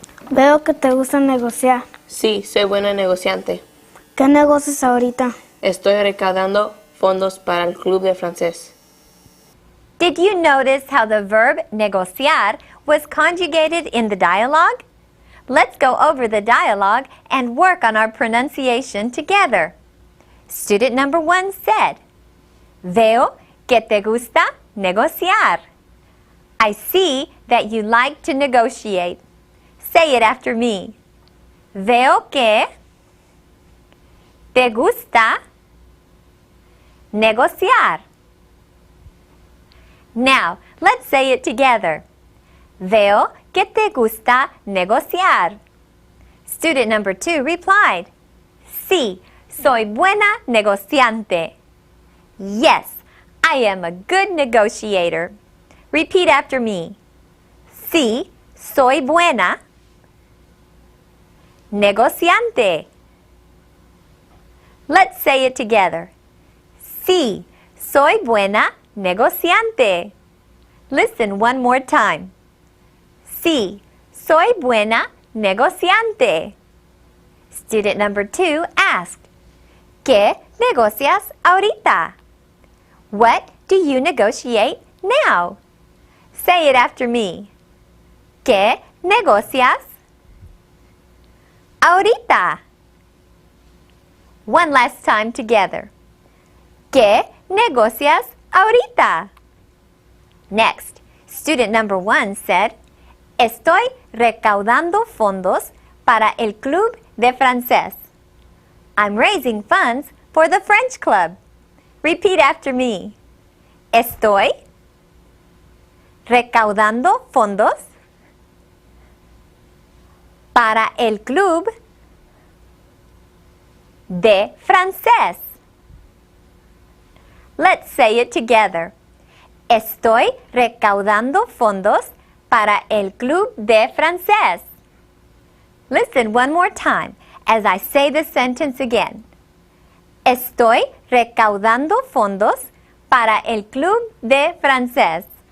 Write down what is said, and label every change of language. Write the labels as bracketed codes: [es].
[es] Veo que te gusta negociar. Sí, soy buena negociante. ¿Qué negocias ahorita? Estoy recaudando fondos para el club de francés. [en] Did you notice how the verb negociar was conjugated in the dialogue? Let's go over the dialogue and work on our pronunciation together. Student number 1 said, [es] Veo que te gusta negociar. [en] I see that you like to negotiate. Say it after me. [es] Veo que te gusta negociar. [en] Now, let's say it together. [es] Veo que te gusta negociar. [en] Student number 2 replied, [es] Sí, soy buena negociante. [en] Yes, I am a good negotiator. Repeat after me. [es] Sí, soy buena negociante. [en] Let's say it together. [es] Sí, soy buena negociante. [en] Listen one more time. [es] Sí, soy buena negociante. [en] Student number 2 asked, [es] ¿Qué negocias ahorita? [en] What do you negotiate now? Say it after me. [es] ¿Qué negocias ahorita? [en] One last time together. [es] ¿Qué negocias ahorita? [en] Next, student number 1 said, [es] Estoy recaudando fondos para el club de francés. [en] I'm raising funds for the French club. Repeat after me. [es] Estoy recaudando fondos para el club de francés. [en] Let's say it together. [es] Estoy recaudando fondos para el club de francés. [en] Listen one more time as I say the sentence again. [es] Estoy recaudando fondos para el club de francés.